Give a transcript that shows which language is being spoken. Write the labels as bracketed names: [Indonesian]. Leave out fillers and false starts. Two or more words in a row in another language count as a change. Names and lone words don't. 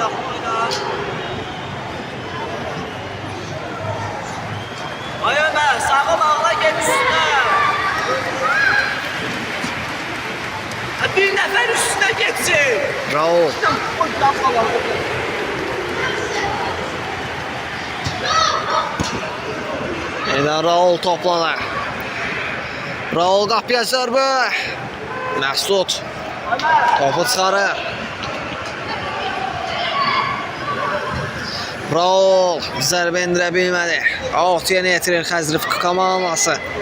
[Turkish] Ay Ömer, sağa bağla geçsinler. Bir nefer üstüne geçsin. Raul. Yeniden Raul topladı. [Azerbaijani] Raul qapıya zərbə. Məsud. Topu çıxarır. Raul zərbə indirə bilmədi. Out yeni yetirir Xəzrif komandası.